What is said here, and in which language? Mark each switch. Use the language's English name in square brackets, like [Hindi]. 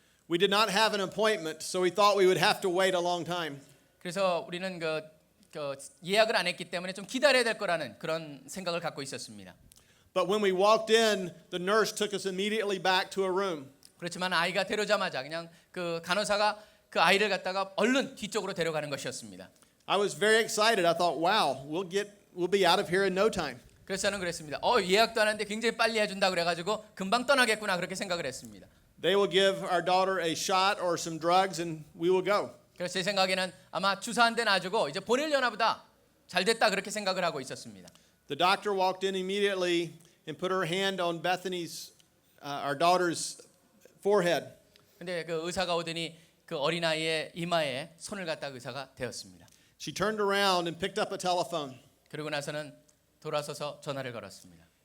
[English] We did not have an appointment, so we thought we would have to wait a long time. [Korean] 그래서 우리는 예약을 안 했기 때문에 좀 기다려야 될 거라는 그런 생각을 갖고 있었습니다. [English] But when we walked in, the nurse took us immediately back to a room. [Korean] 그렇지만 아이가 데려오자마자 그냥 간호사가 그 아이를 갖다가 얼른 뒤쪽으로 데려가는 것이었습니다. [English] I was very excited. I thought, wow, we'll be out of here in no time. [Korean] 그래서 저는 그랬습니다. 예약도 안 했는데 굉장히 빨리 해준다 그래가지고 금방 떠나겠구나 그렇게 생각을 했습니다. [English] They will give our daughter a shot or some drugs and we will go. [Korean] 그래서 제 생각에는 아마 주사 한 대 놔주고 이제 보내려나 보다. 잘 됐다 그렇게 생각을 하고 있었습니다. [English] The doctor walked in immediately and put her hand on Bethany's, our daughter's forehead. [Korean] 근데 그 의사가 오더니 그 어린아이의 이마에 손을 갖다 의사가 대었습니다. [English] She turned around and picked up a telephone. [Korean] 그러고 나서는 돌아서서 전화를 걸었습니다.